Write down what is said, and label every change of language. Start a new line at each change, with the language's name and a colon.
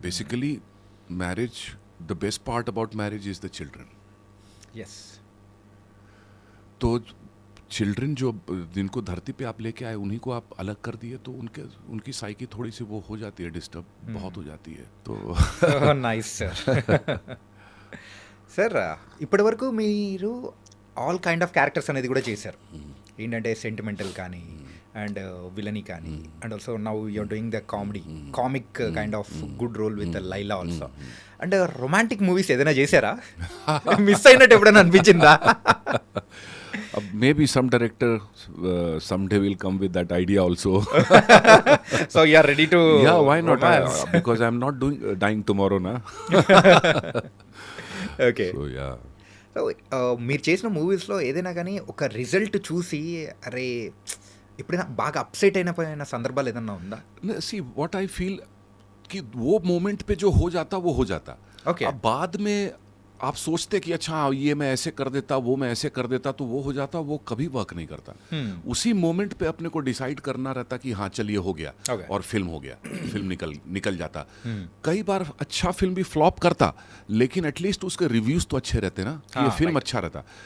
English: Basically marriage, the best part about marriage is the children. Yes
Hindi: तो children जो जिनको धरती पे आप लेके आए, उन्हीं को आप अलग कर दिए तो उनकी साइकी थोड़ी सी वो हो जाती है, डिस्टर्ब बहुत हो जाती है। तो
English: Nice sir.
Telugu: సార్ ఇప్పటి వరకు మీరు
English: all kind of characters
Telugu: అనేది కూడా చేశారు.
English: ఏంటంటే సెంటిమెంటల్ కానీ and villainy కానీ and also now you are doing the comic kind of good role with Laila also.
Telugu: And romantic movies ఏదైనా చేశారా? మిస్ అయినట్టు ఎప్పుడైనా అనిపించిందా?
English: maybe some director someday will come with that idea also. So you are ready to Yeah, why not? romance? Because I'm not dying tomorrow na. Okay. So yeah.
Telugu: So మీరు చేసిన మూవీస్లో ఏదైనా కానీ ఒక రిజల్ట్ చూసి అరే ఎప్పుడైనా బాగా అప్సెట్ అయిన సందర్భాలు ఏదైనా ఉందా?
English: See what I feel
Hindi: कि वो मोमेंट पे जो हो जाता वो हो जाता.
English: Okay.
Hindi: अब बाद में आप सोचते कि अच्छा ये मैं ऐसे कर देता, वो मैं ऐसे कर देता, तो वो हो जाता, वो कभी वर्क नहीं करता. उसी मोमेंट पे अपने को डिसाइड करना रहता कि हाँ चलिए हो गया.
English: Okay.
Hindi: और फिल्म हो गया, फिल्म निकल जाता. कई बार अच्छा फिल्म भी फ्लॉप करता, लेकिन एटलीस्ट उसके रिव्यूज तो अच्छे रहते ना कि ये फिल्म अच्छा रहता.